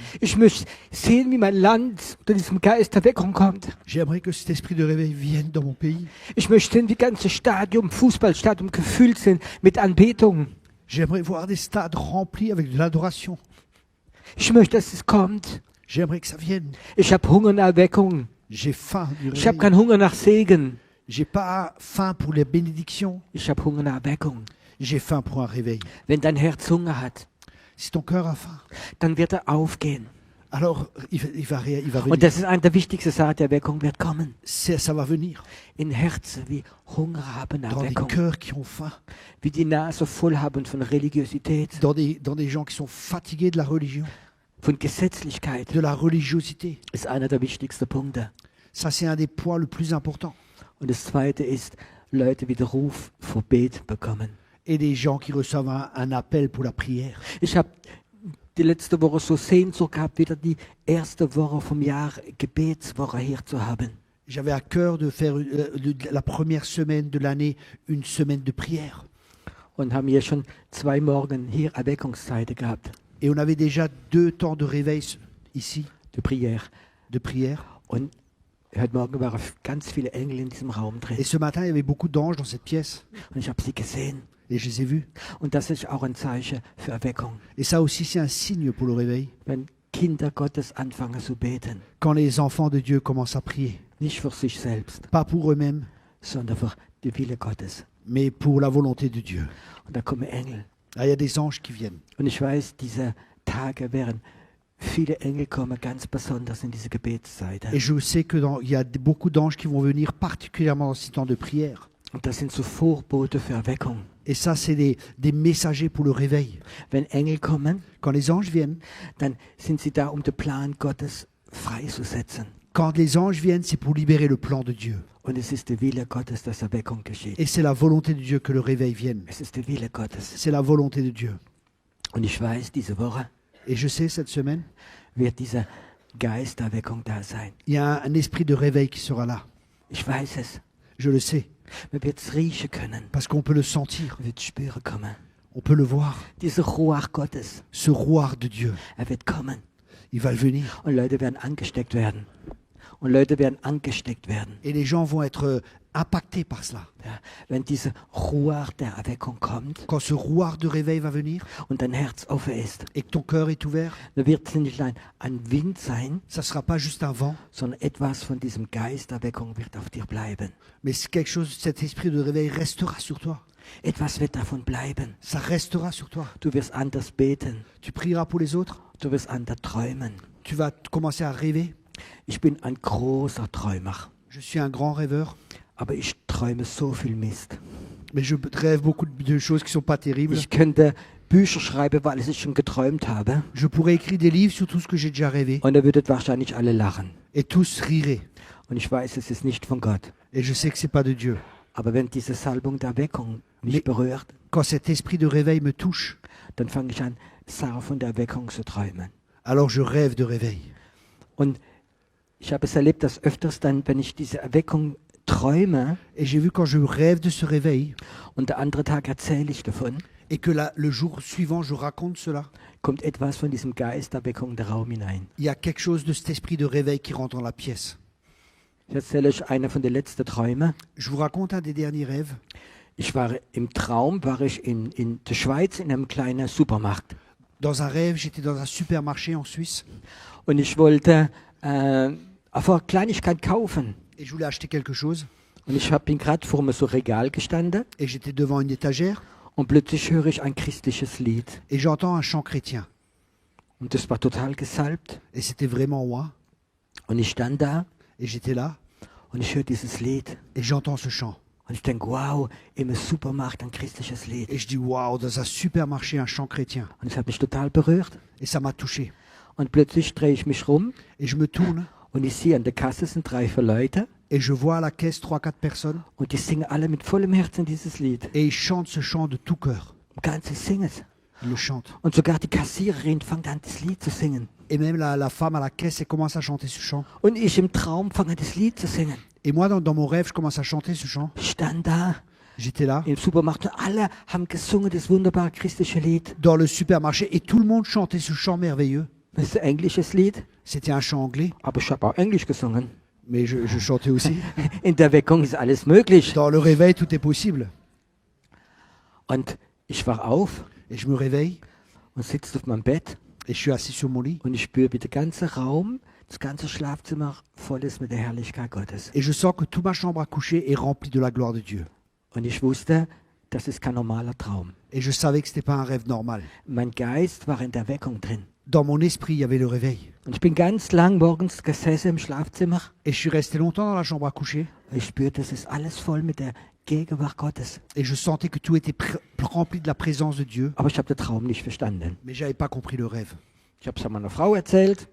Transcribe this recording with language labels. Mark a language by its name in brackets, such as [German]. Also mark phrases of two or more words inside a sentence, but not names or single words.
[German] Ich möchte sehen, wie mein Land unter diesem Geisterweckung kommt. [French] J'aimerais que cet esprit de réveil vienne dans mon pays. [German] Ich möchte sehen, wie ganze Stadium, Fußballstadium gefüllt sind mit Anbetung. [French] J'aimerais voir des stades remplis avec de l'adoration. [German] Ich möchte, dass es kommt. [French] J'aimerais que ça vienne. [German] Ich habe Hunger nach Erweckung. [French] J'ai faim du [German] Ich habe [French] réveil. [German] keinen Hunger nach Segen. [French] J'ai pas faim pour les bénédictions. [German] Ich habe Hunger nach Erweckung. [French] J'ai faim pour un réveil. [German] Wenn dein Herz Hunger hat, [French] Si ton cœur a faim, [German] dann wird er aufgehen. [French] alors il va [German] Und [French] venir. [German] das ist eine der wichtigsten Sachen, die Erweckung wird kommen. [French] Ça va venir. [German] In Herzen, wie Hunger haben nach [French] Dans des [German] Erweckung. [French] cœurs qui ont faim. [German] Wie die Nase voll haben von Religiosität, [French] Dans des gens qui sont fatigués de la religion, [German] von Gesetzlichkeit. [French] de la religiosité. [German] Ist einer der wichtigsten Punkte. [French] Ça, c'est un des points le plus importants. [German] Und das Zweite ist, Leute wieder Ruf vor Bet bekommen. [French] Et des gens qui reçoivent un appel pour la prière. [German] Ich habe die letzte Woche so Sehnsucht gehabt, wieder die erste Woche vom Jahr Gebetswoche hier zu haben. [French] J'avais à cœur de faire la première semaine de l'année une semaine de prière. [German] Und haben hier schon 2 Morgen hier Erweckungszeiten gehabt, [French] Et on avait déjà 2 temps de réveil ici, [German] die Prière. [French] de prière. [German] Und heute Morgen waren ganz viele Engel in diesem Raum drin. [French] Et ce matin, il y avait beaucoup d'anges dans cette pièce. [German] Und ich habe sie gesehen. [French] Et je les ai vus. [German] Und das ist auch ein Zeichen für Erweckung. [French] Et ça aussi, c'est un signe pour le réveil. [German] Wenn Kinder Gottes anfangen zu beten. [French] Quand les enfants de Dieu commencent à prier. [German] Nicht für sich selbst, [French] Pas pour eux-mêmes, [German] sondern für die Wille Gottes. [French] mais pour la volonté de Dieu. [German] Und da kommen Engel. [French] Ah, il y a des anges qui viennent. [German] Und ich weiß, diese Tage werden viele Engel kommen, ganz besonders in diese Gebetszeit. [French] Et je sais il y a beaucoup d'anges qui vont venir, particulièrement dans ces temps de prière. [German] Und das sind so Vorbote für Erweckung. [French] Et ça, c'est des messagers pour le réveil. [German] Wenn Engel kommen, [French] Quand les anges viennent, [German] dann sind sie da, den Plan Gottes freizusetzen. [French] quand les anges viennent, c'est pour libérer le plan de Dieu. [German] Und es ist der Wille Gottes, dass Erweckung geschieht. [French] Et c'est la volonté de Dieu que le réveil vienne. [German] Es ist der Wille Gottes. [French] C'est la volonté de Dieu. [German] Und ich weiß, diese Woche [French] Et je sais, cette semaine, [German] wird diese Geisterweckung da sein. [French] il y a un esprit de réveil qui sera là. [German] Ich weiß es. [French] Je le sais, [German] Man wird es riechen können. [French] parce qu'on peut le sentir, [German] Man wird es spüren kommen. [French] on peut le voir. [German] Dieser Ruach Gottes, [French] Ce roi de Dieu, [German] wird kommen. [French] il va venir. [German] Und Leute werden angesteckt werden. Und Leute werden angesteckt werden. [French] Et les gens vont être impactés par cela. [German] Ja, wenn diese Ruach der Erweckung kommt [French] Quand ce roi de réveil va venir [German] und dein Herz offen ist, [French] et que ton cœur est ouvert, [German] dann wird es nicht ein Wind sein, [French] ça ne sera pas juste un vent, [German] sondern etwas von diesem Geist der Erweckung wird auf dir bleiben. [French] mais c'est quelque chose, cet esprit de réveil restera sur toi. [German] Etwas wird davon bleiben. [French] Ça restera sur toi. [German] Du wirst anders beten. [French] Tu prieras pour les autres, [German] Du wirst anders träumen. [French] tu vas commencer à rêver. [German] Ich bin ein großer Träumer, [French] Je suis un grand rêveur, [German] aber ich träume so viel Mist. [French] mais je rêve beaucoup de choses qui ne sont pas terribles. [German] Ich könnte Bücher schreiben, weil ich schon geträumt habe. [French] Je pourrais écrire des livres sur tout ce que j'ai déjà rêvé, [German] Und da würden wahrscheinlich alle lachen. [French] et tous riraient. [German] Und ich weiß, es ist nicht von Gott. [French] Et je sais que ce n'est pas de Dieu. [German] Aber wenn diese Salbung der Erweckung mich Nee. berührt, [French] Quand cet esprit de réveil me touche, [German] dann fange ich an, Sachen von der Erweckung zu träumen. [French] alors je rêve de réveil. [German] Und ich habe es erlebt, dass öfters dann, wenn ich diese Erweckung träume [French] Et j'ai vu quand je rêve de ce réveil, [German] und der andere Tag erzähle ich davon, [French] et que le jour suivant je raconte cela, [German] kommt etwas von diesem Geist der Erweckung in den Raum hinein. [French] il y a quelque chose de cet esprit de réveil qui rentre dans la pièce. [German] Ich erzähle euch eine von den letzten Träumen. [French] Je vous raconte un des derniers rêves. [German] Im Traum war ich in der Schweiz in einem kleinen Supermarkt. [French] Dans un rêve, j'étais dans un supermarché en Suisse [German] Und ich wollte einfach eine Kleinigkeit kaufen. [French] Et je voulais acheter quelque chose. [German] Und ich bin gerade vor so Regal gestanden [French] Et j'étais devant une étagère. [German] und plötzlich höre ich ein christliches Lied. [French] Et j'entends un chant chrétien. [German] Und das war total gesalbt. [French] Et c'était vraiment moi. [German] Und ich stand da [French] Et j'étais là. [German] und ich höre dieses Lied. [French] Et j'entends ce chant. [German] Und ich denke, wow, im Supermarkt ein christliches Lied. [French] Et je dis, waouh, dans un supermarché, un chant chrétien. [German] Und es hat mich total berührt. [French] Et ça m'a touché. [German] Und plötzlich drehe ich mich rum [French] Et je me tourne. [German] und ich sehe an der Kasse sind 3, 4 Leute [French] Et je vois à la caisse 3-4 personnes. [German] und die singen alle mit vollem Herzen dieses Lied. [French] Et ils chantent ce chant de tout cœur. [German] Und ganz sie singen es. [French] Ils le chantent. [German] Und sogar die Kassiererin fängt an, das Lied zu singen. [French] Et même la femme à la caisse, elle commence à chanter ce chant. [German] Und ich im Traum fange an, das Lied zu singen. [French] Et moi, dans mon rêve, je commence à chanter ce chant. [German] Ich stand da [French] J'étais là, [German] im Supermarkt und alle haben gesungen das wunderbare christliche Lied. [French] dans le supermarché, et tout le monde chantait ce chant merveilleux. [German] Das ist ein englisches Lied, [French] C'était un chant anglais, [German] aber ich habe auch Englisch gesungen. [French] mais je chantais aussi. [German] In der Weckung ist alles möglich. [French] Dans le réveil, tout est possible. [German] Und ich wach auf [French] Et je me réveille, [German] und sitze auf meinem Bett [French] et je suis assis sur mon lit. [German] und ich spüre, wie der ganze Raum, das ganze Schlafzimmer voll ist mit der Herrlichkeit Gottes. [French] Et je sens que toute ma chambre à coucher est remplie de la gloire de Dieu. [German] Und ich wusste, das ist kein normaler Traum. [French] Et je savais que ce n'était pas un rêve normal. [German] Mein Geist war in der Weckung drin. [French] Dans mon esprit, il y avait le réveil. [German] Und ich bin ganz lang morgens gesessen im Schlafzimmer. [French] Et je suis resté longtemps dans la chambre à coucher. [German] Ich spürte, es ist alles voll mit der Gegenwart Gottes. [French] Et je sentais que tout était rempli de la présence de Dieu. [German] Aber ich habe den Traum nicht verstanden. [French] Mais je n'avais pas compris le rêve. [German] Ich habe es an meiner Frau erzählt